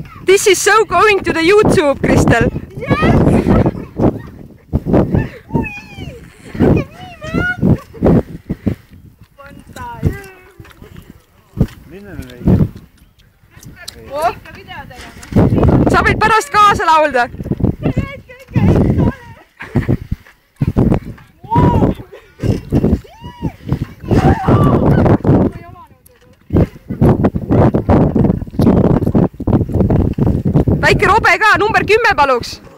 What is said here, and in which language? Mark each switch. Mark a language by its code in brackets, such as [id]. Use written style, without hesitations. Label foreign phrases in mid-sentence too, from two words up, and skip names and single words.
[en] This is so going to the YouTube, Kristel. Yes! Fun time. Oh. [et] Sa võid pärast kaasa laulda. Väike robe ka, number 10 paluks.